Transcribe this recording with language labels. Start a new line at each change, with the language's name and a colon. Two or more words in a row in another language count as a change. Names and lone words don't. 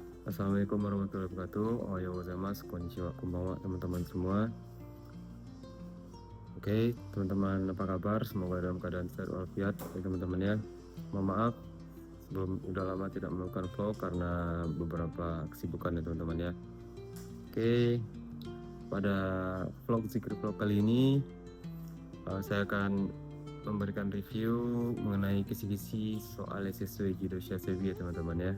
Arabic: السلام عليكم ورحمة الله وبركاته.
Japanese: おはようございます、こんにちは、こんばんは
Indonesian: teman-teman semua. Oke, teman-teman apa kabar? Semoga dalam keadaan sehat walafiat ya teman-teman ya. Mohon maaf sebelum udah lama tidak melakukan vlog karena beberapa kesibukan ya teman-teman ya. Oke, pada vlog Zikir Vlog kali ini saya akan memberikan review mengenai kisi-kisi soal SSW Jidosha Sebi ya teman-teman ya.